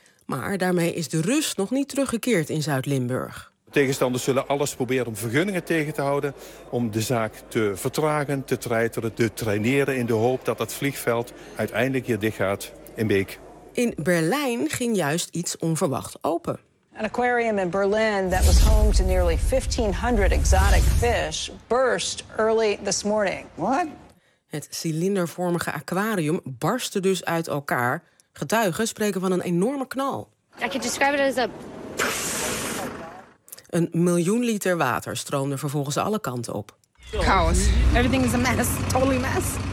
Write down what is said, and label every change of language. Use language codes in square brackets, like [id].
[nl] Maar daarmee is de rust nog niet teruggekeerd in Zuid-Limburg. Tegenstanders zullen alles proberen om vergunningen tegen te houden, om de zaak te vertragen, te treiteren, te traineren in de hoop dat het vliegveld uiteindelijk hier dichtgaat in Beek. In Berlijn ging juist iets onverwacht open. [en] An aquarium in Berlin that was home to nearly 1500 exotic fish burst early this morning. What? [nl] Het cilindervormige aquarium barstte dus uit elkaar. Getuigen spreken van een enorme knal. [en] I could describe it as a... [nl] Een miljoen liter water stroomde vervolgens alle kanten op. [en] Chaos. Everything is a mess. Totally mess.